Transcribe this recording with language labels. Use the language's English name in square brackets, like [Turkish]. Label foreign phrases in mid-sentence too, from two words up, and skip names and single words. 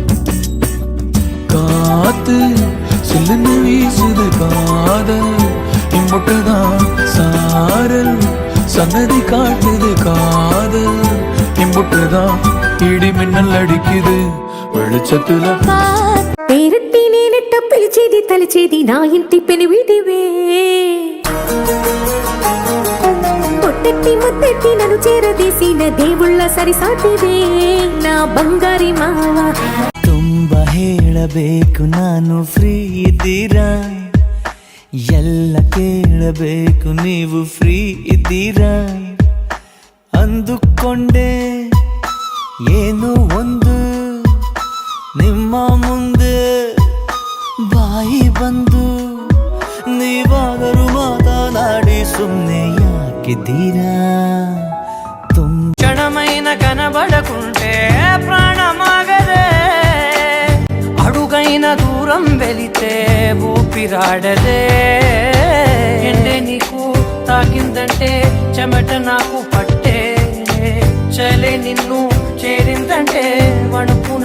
[Tamil] காத்து சில்லுன்னு வீசுது காதல் இம்புட்டுதான் சாரல் சன்னதி காட்டுது காதல் இம்புட்டுதான் இடி மின்னல் அடிக்குது வெளிச்சத்துல [Telugu] పేరెత్తి నేనెట్ట పిలిచేది తలిచేది నా ఇంటి పెనివిటివే పొట్టెట్టి ముద్దెట్టి నన్ను చేరదీసిన దేవుళ్ళ సరిసాటివే నా బంగారి మావ [Kannada] ತುಂಬ ಹೇಳಬೇಕು ನಾನು ಫ್ರೀ ಇದ್ದೀರಾ ಎಲ್ಲ ಕೇಳಬೇಕು ನೀವು ಫ್ರೀ ಇದ್ದೀರಾ ಅಂದುಕೊಂಡೆ ಏನು ಒಂದು ನಿಮ್ಮ ಮುಂದೆ ಬಾಯಿ ಬಂದು ನೀವಾದರೂ ಮಾತನಾಡಿ ಸುಮ್ಮನೆ ಯಾಕಿದ್ದೀರಾ [Telugu] క్షణమైన కనబడకుంటే ప్రాణమాగదే అడుగైన దూరం వెళితే ఊపిరాడదే ఎండే నీకు తాకిందంటే చెమట నాకు పట్టే చలే నిన్ను చేరిందంటే వణుకు